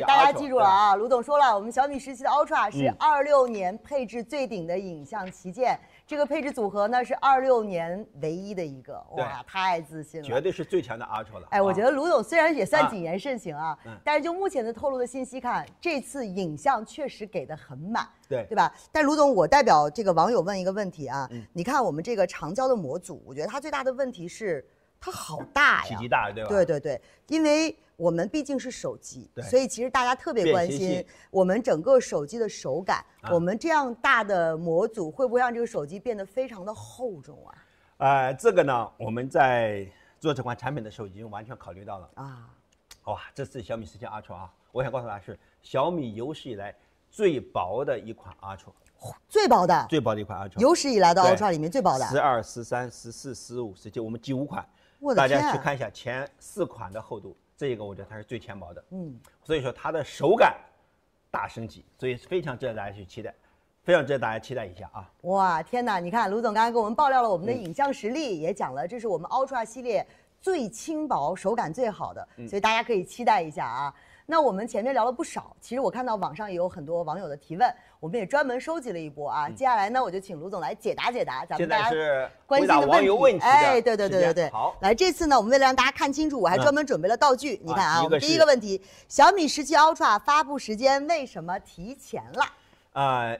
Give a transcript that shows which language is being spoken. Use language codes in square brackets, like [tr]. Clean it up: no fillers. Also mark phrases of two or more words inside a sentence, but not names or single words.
[zh] 大家記住了啊，盧總說了，我們小米17的 Ultra 是26年配置最頂的影像旗艦，這個配置組合呢是26年唯一的一個。哇，太自信了，絕對是最強的 Ultra 了。我覺得盧總雖然也算謹言慎行啊，但是就目前的透露的信息看，這次影像確實給的很滿。對吧？但盧總，我代表這個網友問一個問題啊，你看我們這個長焦的模組，我覺得它最大的問題是它好大呀，体積大，对吧？对，因為我們畢竟是手機，所以其實大家特別關心我們整個手機的手感。我們這樣大的模組會不會讓這個手機變得非常的厚重啊？這個呢，我們在做這款產品的時候已經完全考慮到了啊。哇，這次小米17 Ultra 啊，我想告訴大家是小米有史以來最薄的一款 Ultra， 最薄的一款 Ultra，有史以来的 Ultra 裡面最薄的。 12、13、14、15、17，我們几乎款。大家去看一下前4款的厚度，這個我覺得它是最淺薄的。所以說它的手感大升級，所以非常值得大家去期待，非常值得大家期待一下啊！哇，天哪！你看盧總剛才給我們爆料了我們的影像實力，也講了這是我們 Ultra 系列最輕薄、手感最好的，所以大家可以期待一下啊。那我們前面聊了不少，其實我看到網上也有很多網友的提問，我們也專門收集了一波啊。接下來呢，我就請盧總來解答咱们大家關心的問題。哎，對。好，來這次呢，我們為了讓大家看清楚，我還專門準備了道具。你看啊，我們第一個問題，小米17 Ultra 發布時間為什麼提前了？